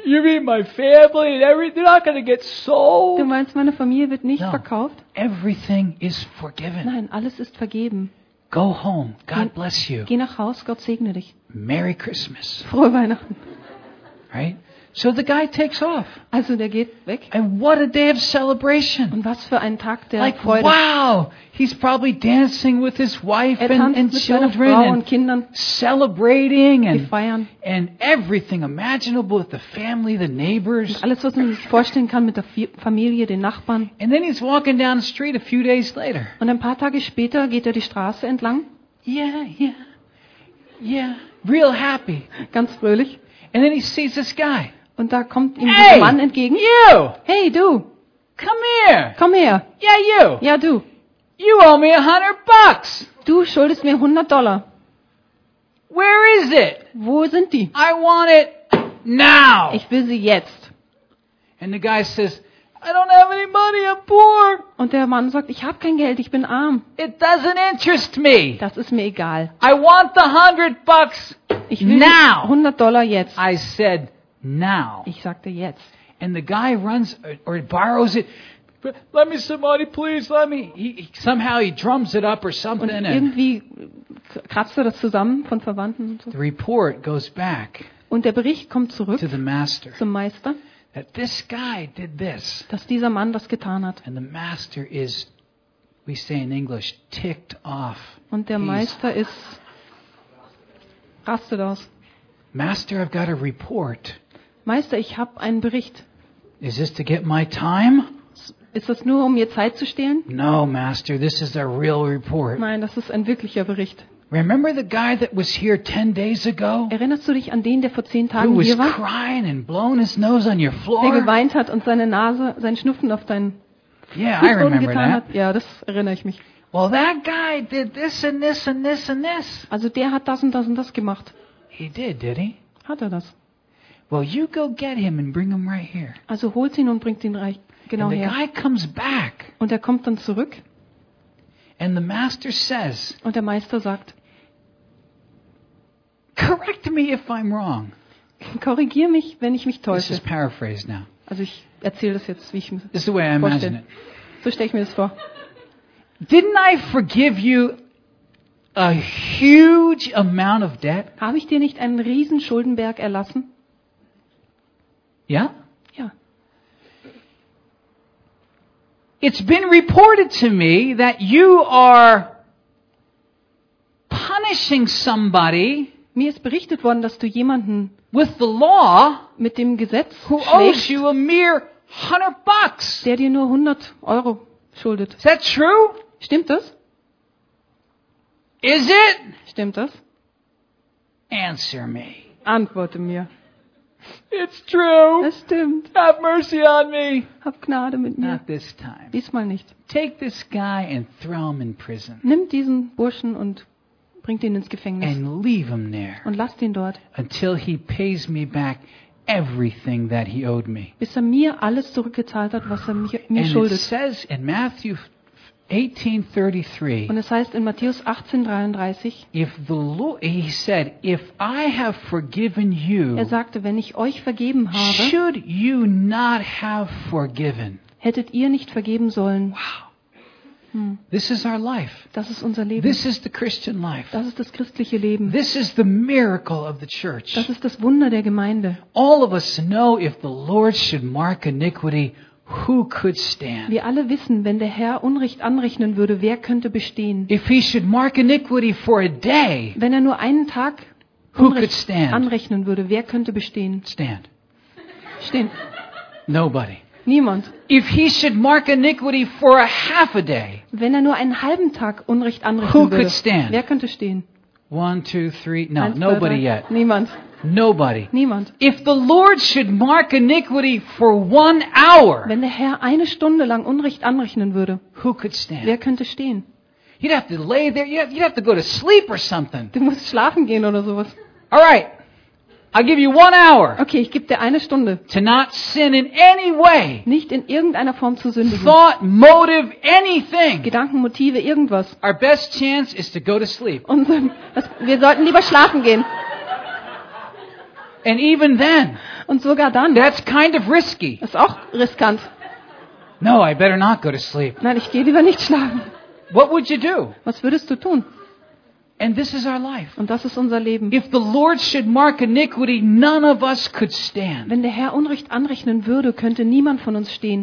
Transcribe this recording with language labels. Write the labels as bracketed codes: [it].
[en] You mean my family and everything? They're not going to get sold. [de] Du meinst, meine Familie wird nicht verkauft? [en] Everything is forgiven. [de] Nein, alles ist vergeben. [en] Go home. God bless you. [de] Geh nach Haus. Gott segne dich. [en] Merry Christmas. [de] Frohe Weihnachten. [en] Right? So the guy takes off. [de] Also der geht weg. [en] And what a day of celebration. [de] Und was für ein Tag der [en] like, [de] Freude. [en] Wow, he's probably dancing with his wife and children and celebrating and [de] feiern. [en] And everything imaginable with the family, the neighbors. [de] Und alles was man sich vorstellen kann mit der Familie, den Nachbarn. [en] And then he's walking down the street a few days later. [de] Und ein paar Tage später geht die Straße entlang. [en] Yeah. Real happy. [de] Ganz fröhlich. [en] And then he sees this guy. [de] Und da kommt ihm [en] hey, [de] der Mann entgegen. [en] You. [de] Hey, du. [en] Come here. Yeah, you. [de] Ja, du. [en] You owe me $100. [de] Du schuldest mir $100. [en] Where is it? [de] Wo sind die? [en] I want it now. [de] Ich will sie jetzt. [en] And the guy says, I don't have any money. I'm poor. [de] Und der Mann sagt, ich habe kein Geld. Ich bin arm. [en] It doesn't interest me. [de] Das ist mir egal. [en] I want the $100. [de] Ich will [en] now. [de] $100 jetzt. [en] I said now. [de] Ich sagte jetzt. [en] And the guy runs or borrows it. Let me some money, please. Let me. He somehow drums it up or something. [de] Und irgendwie kratzt das zusammen von Verwandten. Und so. [en] The report goes back. [de] Und der Bericht kommt zurück. [en] To the master. [de] Zum Meister. [en] That this guy did this. [de] Dass dieser Mann das getan hat. [en] And the master is, we say in English, ticked off. [de] Und der Meister ist rastet aus. [en] Master, I've got a report. [de] Meister, ich habe einen Bericht. [en] Is this to get my time? [de] Ist das nur, um mir Zeit zu stehlen? [en] No, Master, this is a real report. [de] Nein, das ist ein wirklicher Bericht. [en] Remember the guy that was here 10 days ago? [de] Erinnerst du dich an den, der vor 10 Tagen [en] who was [de] hier war? [en] Crying and blown his nose on your floor? [de] Der geweint hat und seine Nase, seinen Schnupfen auf deinen [en] yeah, [de] Boden [en] I remember [de] getan [en] that. [de] Hat. Ja, das erinnere ich mich. [en] Well, that guy did this and this and this and this. [de] Also der hat das und das und das gemacht. [en] He did he? [de] Hat das? [en] Well, you go get him and bring him right here. [de] Also holt ihn und bringt ihn reich, genau [en] and the [de] her. [en] Guy comes back. [de] Und kommt dann zurück. [en] And the master says. [de] Und Meister sagt. [en] Correct me if I'm wrong. [de] Korrigier mich, wenn ich mich täusche. [en] This is paraphrased now. [de] Also ich erzähle das jetzt, wie ich [en] this is the way I imagine [de] vorstelle. [en] It. [de] So stelle ich mir das vor. [en] Didn't I forgive you a huge amount of debt? [de] Habe ich dir nicht einen riesen Schuldenberg erlassen? Ja? Ja. [en] It's been reported to me that you are punishing somebody. [de] Mir ist berichtet worden, dass du jemanden [en] with the law [de] mit dem Gesetz [en] who owes you a mere $100. [de] Der dir nur 100 Euro schuldet. [en] Is that true? [de] Stimmt das? [en] Is it? [de] Stimmt das? [en] Answer me. [de] Antworte mir. [en] It's true. [de] Es stimmt. [en] Have mercy on me. [de] Hab Gnade mit mir. [en] Not this time. [de] Diesmal nicht. [en] Take this guy and throw him in prison. [de] Nimm diesen Burschen und bring ihn ins Gefängnis. [en] And leave him there. [de] Und lass ihn dort. [en] Until he pays me back everything that he owed me. [de] Bis mir alles zurückgezahlt hat, was mir [en] and [de] schuldet. [en] And it says in Matthew 18:33. [de] Und heißt in Matthäus 18:33. [en] If the Lord, he said, if I have forgiven you. [de] Er sagte, wenn ich euch vergeben habe. [en] Should you not have forgiven? [de] Hättet ihr nicht vergeben sollen? [en] Wow. This is our life. [de] Das ist unser Leben. [en] This is the Christian life. [de] Das ist das christliche Leben. [en] This is the miracle of the church. [de] Das ist das Wunder der Gemeinde. [en] All of us know if the Lord should mark iniquity, who could stand? [de] Wir alle wissen, wenn der Herr Unrecht anrechnen würde, wer könnte bestehen? [en] If he should mark iniquity for a day, [de] wenn nur einen Tag [en] who could stand? [de] Anrechnen würde, wer könnte bestehen? [en] Stand. [de] Stehen. [en] Nobody. [de] Niemand. [en] If he should mark iniquity for a half a day, [de] wenn nur einen halben Tag Unrecht anrechnen [en] who could [de] würde, [en] stand? [de] Wer könnte stehen? [en] One, two, three. No, eins, nobody yet. [de] Niemand. [en] Nobody. [de] Niemand. [en] If the Lord should mark iniquity for 1 hour, [de] wenn der Herr eine Stunde lang Unrecht anrechnen würde, [en] who could stand? [de] Wer könnte stehen? [en] You'd have to lay there. You'd have to go to sleep or something. [de] Du musst schlafen gehen oder sowas. [en] All right. I'll give you 1 hour. [de] Okay, ich gebe dir eine Stunde. [en] To not sin in any way. [de] Nicht in irgendeiner Form zu sündigen. [en] Thought, motive, anything. [de] Gedanken, Motive, irgendwas. [en] Our best chance is to go to sleep. [de] Wir sollten lieber schlafen gehen. [en] And even then, [de] und sogar dann, [en] that's kind of risky. [de] Ist auch riskant. [en] No, I better not go to sleep. [de] Nein, ich gehe lieber nicht schlafen. [en] What would you do? [de] Was würdest du tun? [en] And this is our life. [de] Und das ist unser Leben. [en] If the Lord should mark iniquity, none of us could stand. [de] Wenn der Herr Unrecht anrechnen würde, könnte niemand von uns stehen.